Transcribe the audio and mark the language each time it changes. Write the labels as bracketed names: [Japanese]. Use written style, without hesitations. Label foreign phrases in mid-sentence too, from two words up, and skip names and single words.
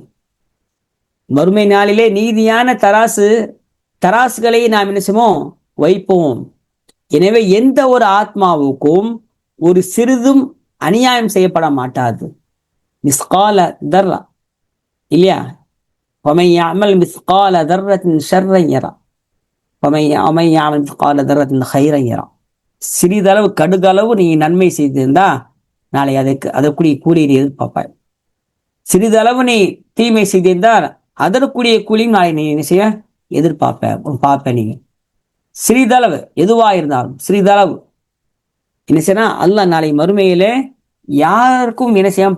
[Tamil] மறுமை நாளிலே நீதியான தராசுகளை நாம் என்ன செய்வோம்? வைப்போம். எனவே எந்த ஒரு ஆத்மாவுக்கும் ஒரு சிறிதும் அநியாயம் செய்யப்பட மாட்டாது. [Arabic] مثقال ذرة [Tamil] இல்லையா? [Arabic] ومن يعمل مثقال ذرة شرا يرى ومن يعمل مثقال ذرة خيرا يرى. [Tamil] சிறிதளவு கடுகளவு நீ நன்மை செய்திருந்தா நாளை அதற்குரிய கூலியை எதிர்பார்ப்பாய். சிறிதளவு நீ தீமை செய்திருந்தால் அதற்குரிய கூலியும் நாளை நீ என்ன செய்ய பார்ப்ப. நீங்க சிறிதளவு எதுவா இருந்தாலும் சிறிதளவு என்ன செய்யலாம், அல்லாஹ் நாளை மறுமையிலே யாருக்கும் என்ன செய்வான்?